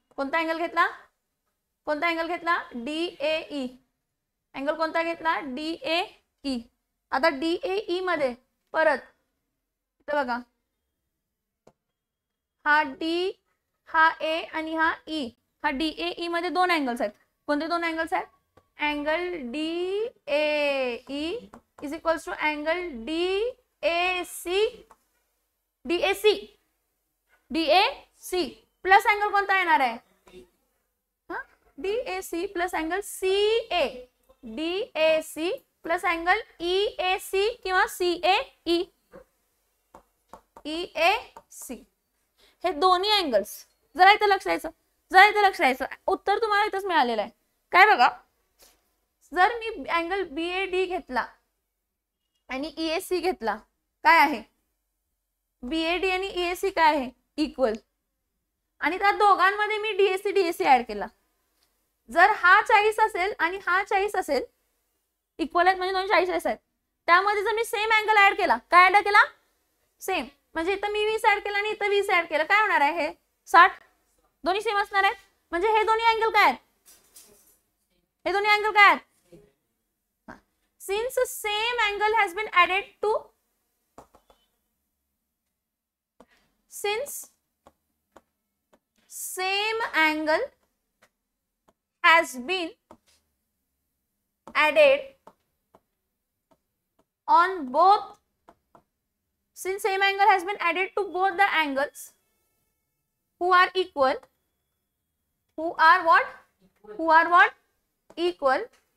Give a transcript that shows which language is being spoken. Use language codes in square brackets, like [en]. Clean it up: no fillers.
[mr] कोणता अँगल घेतला? कोणता अँगल घेतला? D A E. अँगल कोणता घेतला? D A E. आता डी ए ई मध्ये परत इथं बघा, हा डी, हा ए आणि हा ई. हा डी ए ई मध्ये दोन अँगल्स आहेत. कोणते दोन अँगल्स आहेत? [en] Angle D A E is equals to angle D A C. [mr] DAC, DAC plus angle कोणता येणार आहे? DAC plus angle CA. DAC plus angle EAC किंवा सीएई. ईएसी हे दोन्ही अँगल्स. जरा इथं लक्ष द्यायचं, जरा इथं लक्ष द्यायचं. उत्तर तुम्हाला इथंच मिळालेलं आहे. काय बघा, जर मी अँगल बीएडी घेतला आणि ईएसी घेतला, काय आहे? बीएडी आणि ईएसी काय आहे? इक्वल. आणि त्या दोघांमध्ये मी डीएसी डीएसी ऍड केला. जर हा 40 असेल आणि हा 40 असेल, इक्वल आहेत म्हणजे दोन 40 आहेत, त्यामध्ये जर मी सेम अँगल ऍड केला, काय ऍड केला? सेम. म्हणजे इथं मी 20 ऍड केला आणि इथं 20 ऍड केलं, काय होणार आहे? हे 60. दोन्ही सेम असणार आहेत. म्हणजे हे दोन्ही अँगल काय आहेत? हे दोन्ही अँगल काय आहेत? [en] Since same angle has been added to, since same angle has been added on both, since same angle has been added to both the angles who are equal, who are what? Who are what? Equal.